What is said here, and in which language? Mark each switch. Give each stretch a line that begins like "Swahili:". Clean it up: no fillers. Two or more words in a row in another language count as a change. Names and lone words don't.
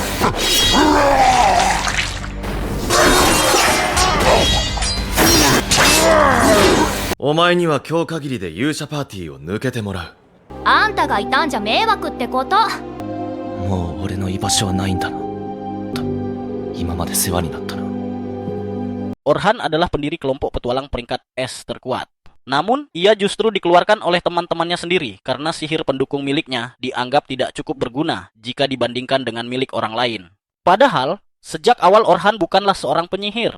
Japanese: お前には今日限りで勇者パーティーを抜けてもらう。あんたがいたんじゃ迷惑ってこと。もう俺の居場所はないんだな。今まで世話になったな。
Indonesian: Orhan adalah pendiri kelompok petualang peringkat S terkuat. Namun, ia justru dikeluarkan oleh teman-temannya sendiri karena sihir pendukung miliknya dianggap tidak cukup berguna jika dibandingkan dengan milik orang lain. Padahal, sejak awal Orhan bukanlah seorang penyihir.